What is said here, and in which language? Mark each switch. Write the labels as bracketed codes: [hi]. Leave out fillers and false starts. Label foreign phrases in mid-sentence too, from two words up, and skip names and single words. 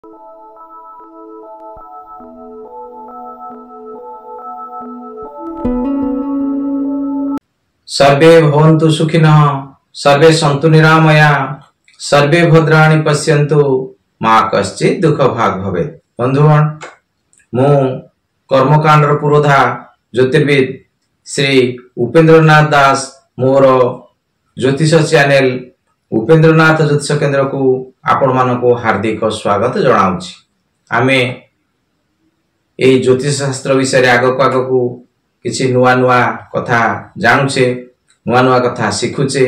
[sa] सर्वे भवन्तु सुखिनः, सर्वे सन्तु निरामया, सर्वे भद्राणि पश्यन्तु, मा कश्चित् दुःख भाग भवेत्। [or] ବନ୍ଧୁଗଣ, ମୁଁ କର୍ମକାଣ୍ଡର ପୁରୋଧା ଜ୍ୟୋତିର୍ବିଦ ଶ୍ରୀ ଉପେନ୍ଦ୍ରନାଥ ଦାସ ମୋର ଜ୍ୟୋତିଷ ଚ୍ୟାନେଲ ଉପେନ୍ଦ୍ରନାଥ ଜ୍ୟୋତିଷ କେନ୍ଦ୍ର କୁ ଆପଣ ମାନଙ୍କୁ ହାର୍ଦ୍ଦିକ ସ୍ୱାଗତ ଜଣାଉଛି। ଆମେ ଏଇ ଜ୍ୟୋତିଷ ଶାସ୍ତ୍ର ବିଷୟ ଆଗକୁ ଆଗକୁ କିଛି ନୂଆ ନୂଆ କଥା ଜାଣୁଛେ, ନୂଆ ନୂଆ କଥା ଶିଖୁଛେ।